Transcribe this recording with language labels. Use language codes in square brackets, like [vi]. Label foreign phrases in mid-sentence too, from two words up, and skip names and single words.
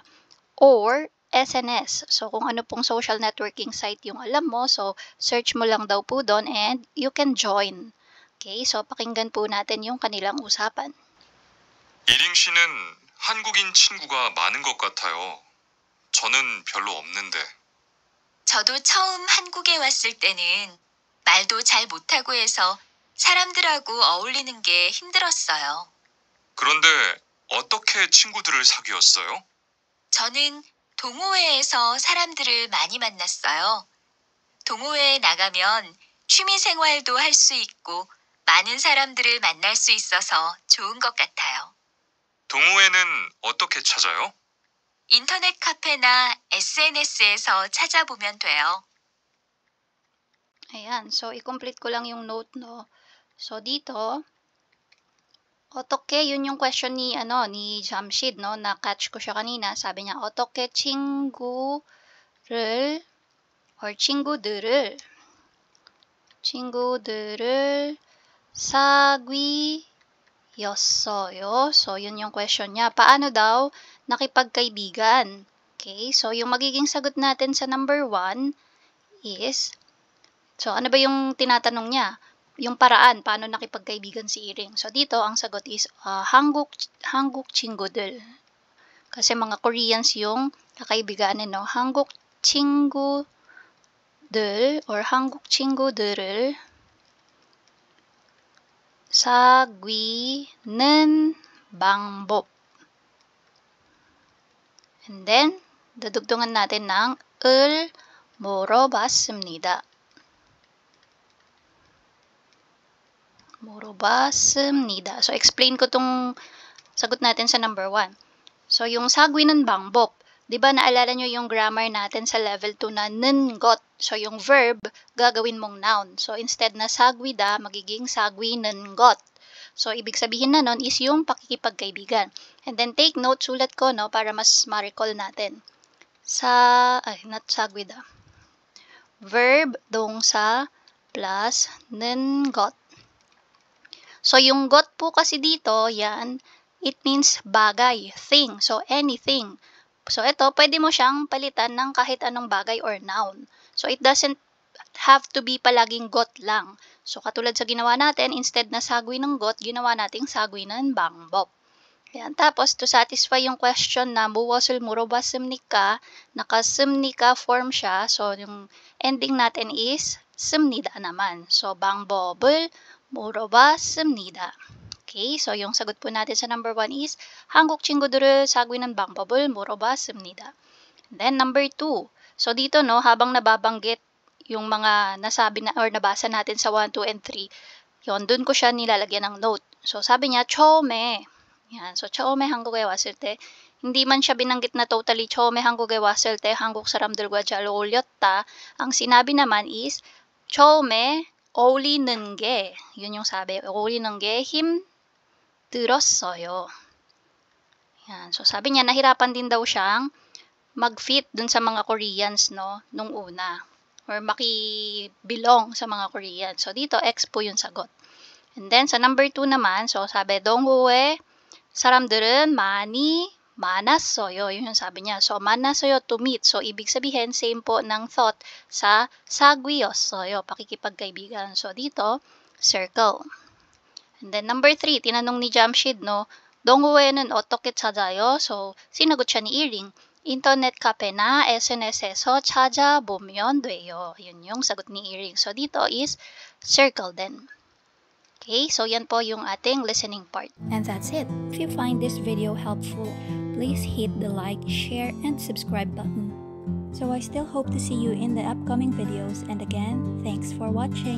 [en] Or, SNS. [tl] So, kung ano pong [en] social networking site [tl] yung alam mo, so, search mo lang daw po doon [en] and you can join. Okay, so, [tl] pakinggan po natin yung kanilang usapan. [ko] 이링 씨는 한국인 친구가 많은 것 같아요. 저는 별로 없는데. 저도 처음 한국에 왔을 때는 말도 잘 못하고 해서 사람들하고 어울리는 게 힘들었어요. 그런데 어떻게 친구들을 사귀었어요? 저는 동호회에서 사람들을 많이 만났어요. 동호회에 나가면 취미 생활도 할 수 있고 많은 사람들을 만날 수 있어서 좋은 것 같아요. 동호회는 어떻게 찾아요? 인터넷 카페나 SNS에서 찾아보면 돼요. [tl] Ayan, so i-complete ko lang yung note, no? So dito, 어떻게, yun yung question ni Jamshid, no? Na-catch ko siya kanina. Sabi niya, [ko] 어떻게 친구들을 사귀었어요. [tl] So, yun yung question niya. Paano daw nakipagkaibigan? Okay, so yung magiging sagot natin sa number 1 is, so ano ba yung tinatanong niya? Yung paraan, paano nakipagkaibigan si Iring. So, dito, ang sagot is, [ko] 한국 친구들. [tl] Kasi mga Koreans yung kakaibiganin, no? [ko] 한국 친구들 or 한국 친구들을 사귀는 방법. [en] And then, [tl] dadugtungan natin ng [ko] 을 물어봤습니다. [tl] So, explain ko tong sagot natin sa number 1. So, yung [ko] 사귀는 방법, [tl] di ba naalala nyo yung grammar natin sa level 2 na [ko] 는 것. [tl] So, yung verb, gagawin mong noun. So, instead na 사귀다, magiging [ko] 사귀는 것. [tl] So, ibig sabihin na nun is yung pakikipagkaibigan. [en] And then, take note, [tl] sulat ko, no, para mas ma-recall natin. [en] Not 사귀다. Verb, [ko] 동사, plus 는 것. [tl] So, yung got po kasi dito, yan, [en] it means bagay, thing. So, anything. So, [tl] ito, pwede mo siyang palitan ng kahit anong bagay or noun. [en] So, it doesn't have to be palaging got lang. [tl] So, katulad sa ginawa natin, instead na sagwi ng got, ginawa nating sagwi ng 방법. Ayan. Tapos, [en] to satisfy [tl] yung question na [ko] 무엇을 물어봤습니까? [tl] Naka-습니까 form siya. So, yung ending natin is 습니다 naman. So, [ko] 방법을 물어봤습니다. [tl] Okay, so yung sagot po natin sa number 1 is [ko] 한국 친구들을 사귀는 방법을 물어봤습니다. [en] Then number 2. [tl] So dito no, habang nababanggit yung mga nasabi na or nabasa natin sa 1, 2, and 3, yon dun ko siya nilalagyan ng note. So sabi niya 처음에. Yan, so [ko] 처음에 한국에 왔을 때 [tl] hindi man siya binanggit na totally [ko] 처음에 한국에 왔을 때 한국 사람들과 잘 어울렸다. [tl] Ang sinabi naman is [ko] 처음에 어울리는 게, [tl] yun yung sabi, [ko] 어울리는 게 힘들었어요. [tl] Yan. So, sabi niya, nahirapan din daw siyang mag-fit dun sa mga Koreans, no, nung una. Or maki-belong sa mga Koreans. So, dito, X po yung sagot. And then, sa number 2 naman, so, sabi, [ko] 동호회 사람들은 많이 만났어요. [tl] Yun yung sabi niya. So, 만났어요 [en] to meet. [tl] So, ibig sabihin, same po ng thought sa 사귀었어요. Pakikipagkaibigan. So, dito, circle. And then, number 3, tinanong ni Jamshid, no, [ko] 동호회는 어떻게 찾아요? [tl] So, sinagot siya ni Iring. [ko] 인터넷 카페나 SNS에서 찾아보면 돼요. [tl] Yun yung sagot ni Iring. So, dito is circle din. Okay, so yan po yung ating listening part. [en] And that's it. If you find this video helpful, please hit the like, share, and subscribe button. So I still hope to see you in the upcoming videos, and again, thanks for watching.